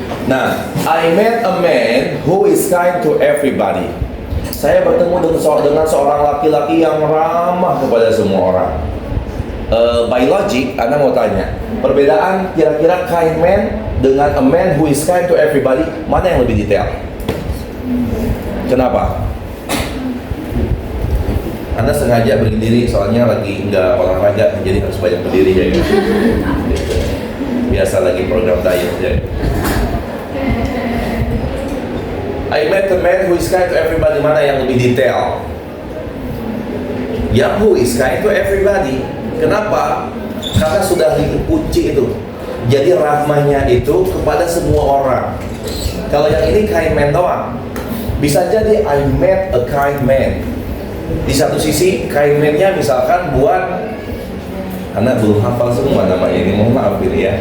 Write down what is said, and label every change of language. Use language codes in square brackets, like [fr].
[en] Nah, I met a man who is kind to everybody. [id] Saya bertemu dengan seorang laki-laki yang ramah kepada semua orang. [en] By logic, [id] Anda mau tanya, perbedaan kira-kira kind man dengan [en] a man who is kind to everybody, [id] mana yang lebih detail? Kenapa? Anda sengaja berdiri soalnya lagi nggak olahraga, jadi harus banyak berdiri ya. Biasa lagi program diet ya. [en] I met a man who is kind to everybody. [id] Mana yang lebih detail? Yang [en] who is kind to everybody. [id] Kenapa? Karena sudah dikunci itu. Jadi rahmahnya itu kepada semua orang. Kalau yang ini kind man doang. Bisa jadi [en] I met a kind man. [id] Di satu sisi kind man-nya misalkan buat Anda belum hafal semua nama ini, mohon maaf ini ya.